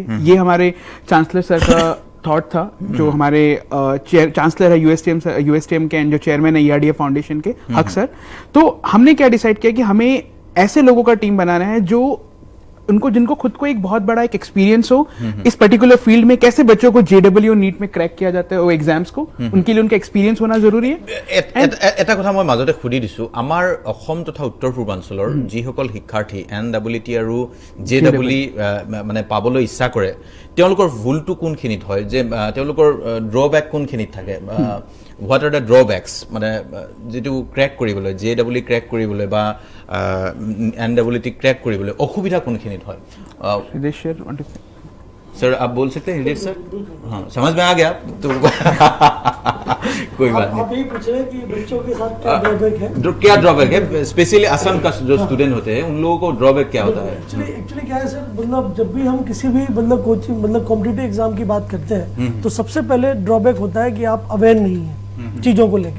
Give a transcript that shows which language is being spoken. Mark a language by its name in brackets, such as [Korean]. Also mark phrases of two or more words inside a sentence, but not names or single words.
[Hindi] ये हमारे चांसलर सर का थॉट था, जो हमारे चांसलर है USTM के जो चेयरमैन है ERDA फाउंडेशन के, हक सर। तो हमने क्या डिसाइड किया कि हमें ऐसे लोगों का टीम बनाना है जो जिनको खुद को एक बहुत बड़ा एक एक्सपीरियंस हो इस [English] particular field [Hindi] में, कैसे बच्चों को JEE और NEET में क्रैक किया जाता है वो एग्जाम्स को, उनके लिए उनका एक्सपीरियंस होना जरूरी है। [Assamese] এটা কথা মই মাজতে সুধি দিছোঁ, আমাৰ অসম তথা উত্তৰ পূৰ্বাঞ্চলৰ যিসকল শিক্ষাৰ্থী NEET আৰু JEE মানে পাবলৈ ইচ্ছা কৰে তেওঁলোকৰ ভুলটো কোনখিনিত হয়, যে তেওঁলোকৰ ড্ৰবেক কোনখিনিত থাকে? [English] What are the drawbacks, [Assamese] মানে যিটো ক্ৰেক কৰিবলৈ JEE ক্ৰেক কৰিবলৈ বা NEET ক্ৰেক কৰিবলৈ অসুবিধা কোনখিনিত হয়? [Hindi] सर आप बोल सकते हैं हृदय सर? हाँ, समझ में आ गया तो कोई बात नहीं। आप यही पूछ रहे हैं कि बच्चों के साथ क्या ड्रॉबैक है? क्या ड्रॉबैक है? स्पेशली असम का जो स्टूडेंट होते हैं उन लोगों को ड्रॉबैक क्या होता है? एक्चुअली क्या है सर, मतलब जब भी हम किसी भी [English] coaching competitive exam [Hindi] की बात करते हैं तो सबसे पहले ड्रॉबैक होता है कि आप अवेयर नहीं है चीज़ों को लेके।